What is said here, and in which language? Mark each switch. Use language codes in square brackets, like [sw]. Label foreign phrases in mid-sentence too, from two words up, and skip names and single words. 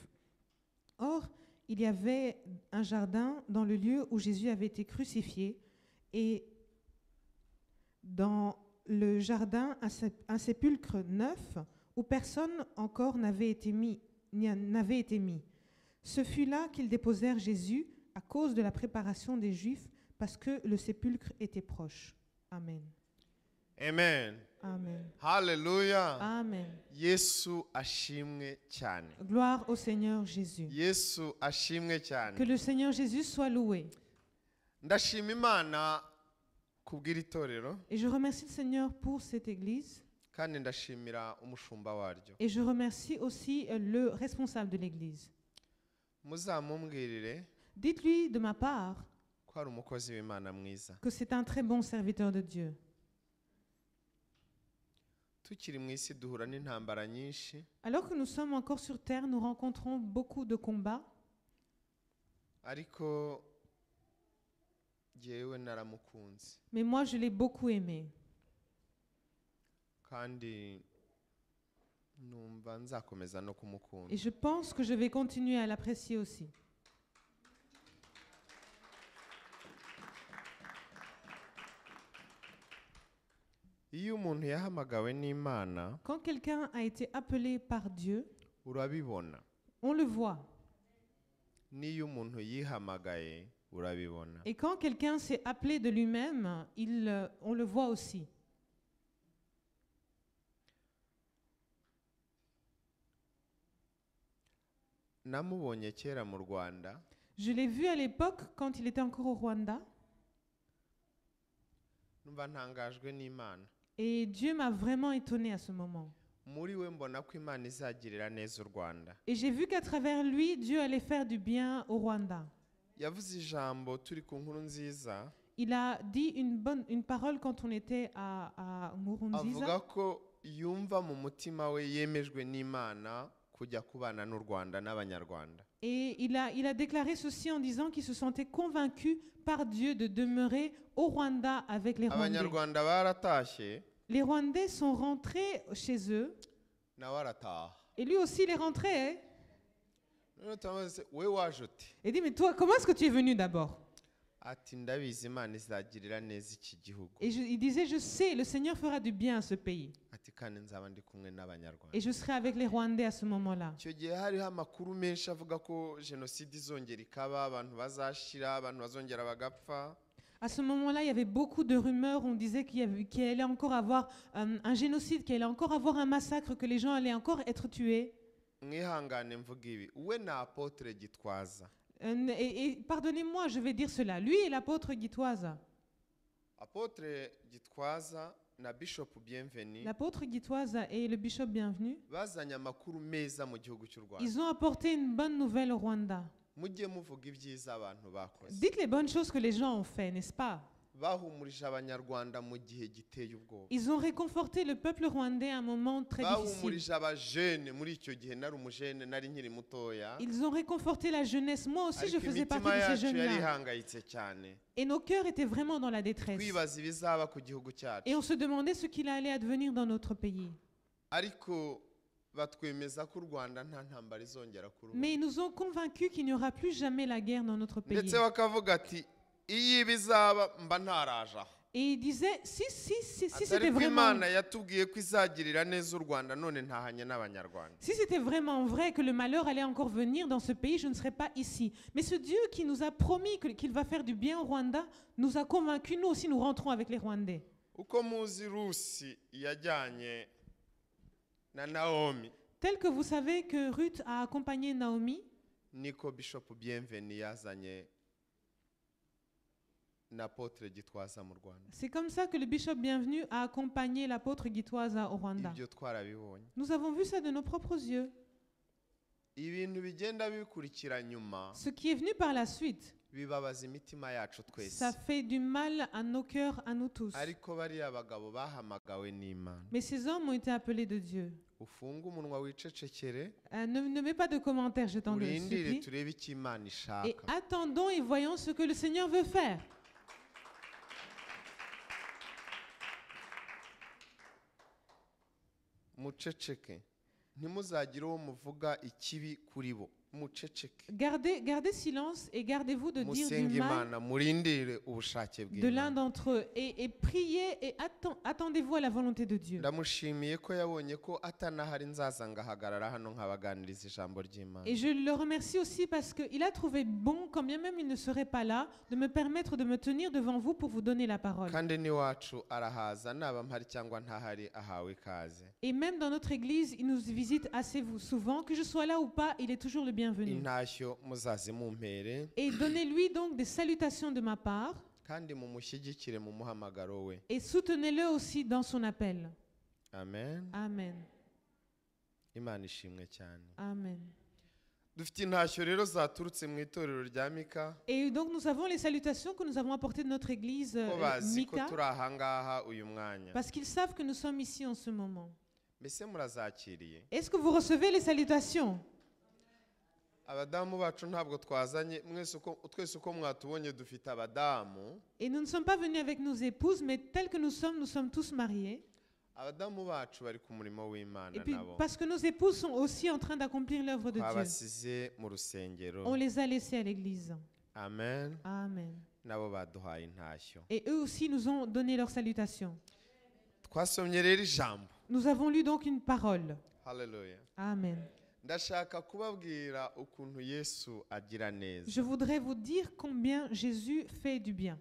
[fr] Or, il y avait un jardin dans le lieu où Jésus avait été crucifié, et dans le jardin un sépulcre neuf où personne encore n'avait été mis. Ce fut là qu'ils déposèrent Jésus à cause de la préparation des Juifs, parce que le sépulcre était proche. Amen. Amen. Amen. Hallelujah. Amen. [rw] Yesu ashimwe cyane. [fr] Gloire au Seigneur Jésus. [rw] Yesu ashimwe cyane. [fr] Que le Seigneur Jésus soit loué. [rw] Ndashima Imana kubw'iri torero. [fr] Et je remercie le Seigneur pour cette église. [rw] Kandi ndashimira umushumba waryo. [fr] Et je remercie aussi le responsable de l'église. [rw] Muzamumbwirire. [fr] Dites-lui de ma part [rw] ko ari umukozi w'Imana mwiza. [fr] que c'est un très bon serviteur de Dieu. [rw] Tukiri mu isi duhura n'intambara nyinshi. [fr] Alors que nous sommes encore sur terre, nous rencontrons beaucoup de combats. [rw] Ariko jyewe naramukunze. [fr] Mais moi, je l'ai beaucoup aimé. [rw] Kandi numva nzakomeza no kumukunda. [fr] Et je pense que je vais continuer à l'apprécier aussi. [rw] Iyo umuntu yahamagawe n'Imana, [fr] Quand quelqu'un a été appelé par Dieu, [rw] urabibona. [fr] on le voit. [rw] N'iyo umuntu yihamagaye, urabibona. [fr] Et quand quelqu'un s'est appelé de lui-même, on le voit aussi. [rw] Namubonye kera mu Rwanda. [fr] Je l'ai vu à l'époque quand il était encore au Rwanda. [rw] Numva ntangajwe n'Imana. [fr] Et Dieu m'a vraiment étonné à ce moment. [rw] Muri we mbona ko Imana izagirira neza u Rwanda. [fr] Et j'ai vu qu'à travers lui, Dieu allait faire du bien au Rwanda. [rw] Yavuze ijambo turi ku nkuru nziza. [fr] Il a dit une parole quand on était à Nkurunziza. [rw] Avuga ko yumva mu mutima we yemejwe n'Imana kujya kubana n'u Rwanda n'Abanyarwanda. [fr] Et il a déclaré ceci en disant qu'il se sentait convaincu par Dieu de demeurer au Rwanda avec les Rwandais. [rw] Abanyarwanda baratashye. [fr] Les Rwandais sont rentrés chez eux. [rw] Nawe arataha. [fr] Et lui aussi, il est rentré. [rw] None tamaze we waje ute? [fr] Il dit, mais toi, comment est-ce que tu es venu d'abord? [rw] Ati ndabizi Imana izagirira neza iki gihugu. [fr] Et il disait, je sais, le Seigneur fera du bien à ce pays. [rw] Ati kandi nzaba ndi kumwe n'Abanyarwanda. [fr] Et je serai avec les Rwandais à ce moment-là. [rw] Icyo gihe hariho amakuru menshi avuga ko jenoside izongera ikaba, abantu bazashira, abantu bazongera bagapfa. [fr] À ce moment-là, il y avait beaucoup de rumeurs. On disait qu'il allait encore avoir un génocide, qu'il allait encore avoir un massacre, que les gens allaient encore être tués. [rw] Mwihangane mvuga ibi. Uwe na Apotre Gitwaza. [fr] Et pardonnez-moi, je vais dire cela. Lui est l'apôtre Gitwaza. [rw] Apotre Gitwaza na Bishop Bienvenu [fr] l'apôtre Gitwaza et le bishop Bienvenu, [rw] bazanye amakuru meza mu gihugu cy'u Rwanda. [fr] ils ont apporté une bonne nouvelle au Rwanda. [rw] Mujye muvuga ibyiza abantu bakoze. [fr] Dites les bonnes choses que les gens ont fait, n'est-ce pas? [rw] Bahumurije abanyarwanda mu gihe giteye ubwoba. [fr] Ils ont réconforté le peuple rwandais à un moment très difficile. [rw] Bahumurije abajene muri icyo gihe nari umujene nari nkiri mutoya. [fr] Ils ont réconforté la jeunesse. Moi aussi, je [rw] Ariko [fr] faisais [rw] imitima [fr] partie de ces [rw] yacu yari [fr] jeunes-là. [rw] ihangayitse cyane. [fr] Et nos cœurs étaient vraiment dans la détresse. [rw] Twibaza ibizaba ku gihugu cyacu. [fr] Et on se demandait ce qu'il allait advenir dans notre pays. [rw] Ariko batwemeza ko u Rwanda nta ntambara izongera kuruba. [fr] Mais ils nous ont convaincus qu'il n'y aura plus jamais la guerre dans notre pays. [rw] Ndetse bakavuga ati iyo ibizaba mba ntaraje aho. [fr] Et ils disaient, si c'était [rw] Ariko [fr] vraiment... [rw] Imana yatubwiye ko izagirira neza u Rwanda none ntahanye n'abanyarwanda. [fr] Si c'était vraiment vrai que le malheur allait encore venir dans ce pays, je ne serais pas ici. Mais ce Dieu qui nous a promis qu'il va faire du bien au Rwanda, nous a convaincus, nous aussi nous rentrons avec les Rwandais. [rw] Uko muzi Rusi yajyanye na Naomi, [fr] Tel que vous savez que Ruth a accompagné Naomi, [rw] niko Bishop Bienvenu yazanye n'apôtre Gitwaza mu Rwanda. [fr] c'est comme ça que le bishop Bienvenu a accompagné l'apôtre Gitwaza au Rwanda. [rw] Ibyo twarabibonye. [fr] Nous avons vu ça de nos propres yeux. [rw] Ibintu bigenda bikurikira nyuma [fr] Ce qui est venu par la suite, [rw] bibabaza imitima yacu twese. [fr] ça fait du mal à nos cœurs, à nous tous. [rw] Ariko bariya bagabo bahamagawe n'Imana. [fr] Mais ces hommes ont été appelés de Dieu. [rw] Ufunge umunwa wicecekere, [fr] Ne mets pas de commentaires, je t'en [rw] urindire [fr] supplie. [rw] turebe icyo Imana [fr] Et [rw] ishaka. [fr] attendons et voyons ce que le Seigneur veut faire. [rw] Muceceke, ntimuzagire uwo muvuga ikibi kuri bo. Muceceke. [fr] Gardez silence et gardez-vous de dire du [rw] Musenge [fr] mal [rw] Imana, murindire ubushake [fr] de l'un [rw] bw'Imana. [fr] d'entre eux. Et priez et attendez-vous à la volonté de Dieu. [rw] Ndamushimiye ko yabonye ko atanahari nzaza ngahagarara hano nkabaganiriza ijambo ry'Imana. [fr] Et je le remercie aussi parce qu'il a trouvé bon, quand bien même il ne serait pas là, de me permettre de me tenir devant vous pour vous donner la parole. [rw] Kandi n'iwacu arahaza naba mpari cyangwa ntahari ahawe ikaze. [fr] Et même dans notre église, il nous visite assez souvent. Que je sois là ou pas, il est toujours le bienvenu. [rw] Intashyo muzaze mumpere [fr] Et donnez-lui donc des salutations de ma part [rw] kandi mumushyigikire mu muhamagaro we. [fr] et soutenez-le aussi dans son appel. Amen. Amen. [rw] Imana ishimwe cyane. Amen. Dufite intashyo rero zaturutse mu itorero rya Mika. [fr] Et donc nous avons les salutations que nous avons apportées de notre église [rw] Ko bazi ko [fr] Mika, [rw] turi aha ngaha uyu mwanya. [fr] parce qu'ils savent que nous sommes ici en ce moment. [rw] Mbese murazakiriye? [fr] Est-ce que vous recevez les salutations? [rw] Abadamu bacu ntabwo twazanye twese uko mwatubonye dufite abadamu. [fr] Et nous ne sommes pas venus avec nos épouses, mais tels que nous sommes tous mariés. [rw] Abadamu bacu bari ku murimo w'Imana [fr] Et puis [rw] nabo. [fr] parce que nos épouses sont aussi en train d'accomplir l'œuvre de Dieu. [rw] Twabasize mu rusengero. [fr] On les a laissés à l'église. Amen. Amen. [rw] Nabo baduhaye intashyo. [fr] Et eux aussi nous ont donné leurs salutations. [rw] Twasomye rero ijambo. [fr] Nous avons lu donc une parole. Hallelujah. Amen. [rw] Ndashaka kubabwira ukuntu Yesu agira neza. [fr] Je voudrais vous dire combien Jésus fait du bien.